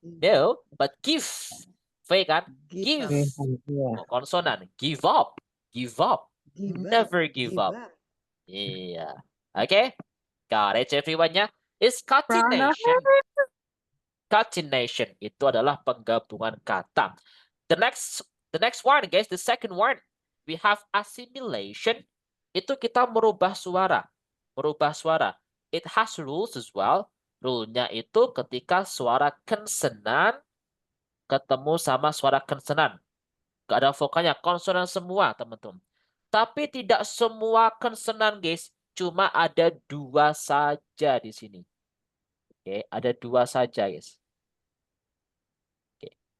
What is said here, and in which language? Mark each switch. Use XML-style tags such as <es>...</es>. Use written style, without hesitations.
<en>No, but give. V kan? Give. Konsonan. Give up. Give up. Never give up. Iya. Oke. Got it, everyone-nya. It's catenation.</en> <id>Catenation itu adalah penggabungan kata.</id> <en>The next one, guys, the second one, we have assimilation.</en> <id>Itu kita merubah suara. Merubah suara.</id> <en>It has rules as well.</en> <id>Rule-nya itu ketika suara konsonan ketemu sama suara konsonan. Gak ada vokalnya, konsonan semua, teman-teman. Tapi tidak semua konsonan, guys. Cuma ada 2 saja di sini. Oke, ada 2 saja, guys. Oke.</id>